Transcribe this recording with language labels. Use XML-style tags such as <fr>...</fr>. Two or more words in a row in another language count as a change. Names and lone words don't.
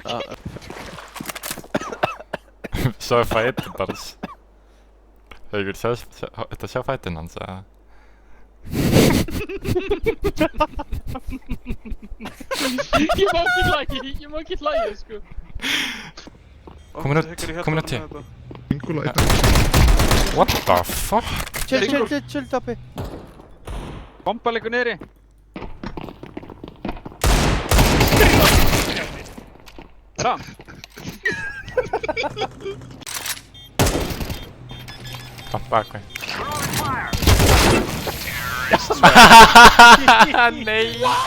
<is>Sjá fætinn hans. Hefur þetta sjá fætinn hans, eða? Ég má ekki hlæja, sko. Komin út hér.</is> <en>What the fuck?</en> <is>Chill, Tappi. Bomba leikur niðri. Bra. Kom bakveg. Nei!</is>